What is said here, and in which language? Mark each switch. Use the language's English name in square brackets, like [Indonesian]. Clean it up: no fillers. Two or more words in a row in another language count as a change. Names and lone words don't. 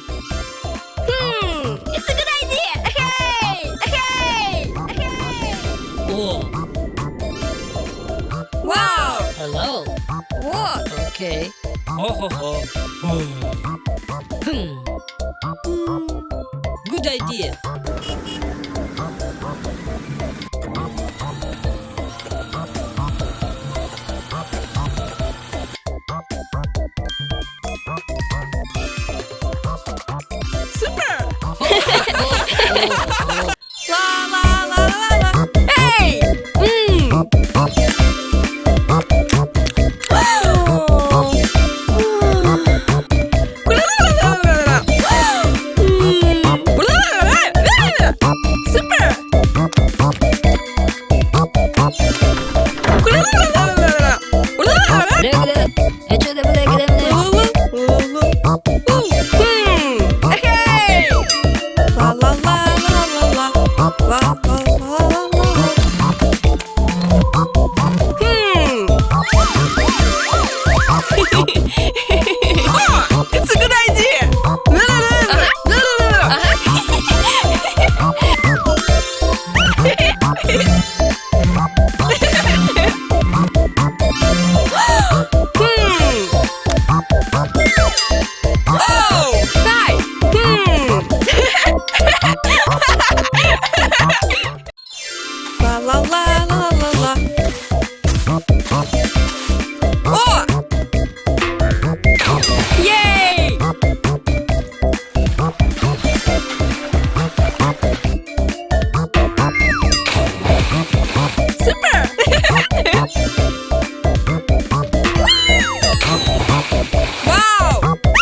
[English] It's a good idea. Hey! Hey! Hey! Oh, Wow! hello. What? Okay. Oh, ho, ho. Good idea. Super! La la la la la. Hey! Super! [Korean] 그래. 해줘야 돼, 그래. [English] Hey! La la la la la la. La la la la la. Oh, it's a good idea. Oh, hi. La la la la la la. Oh! Yay! Super! Wow!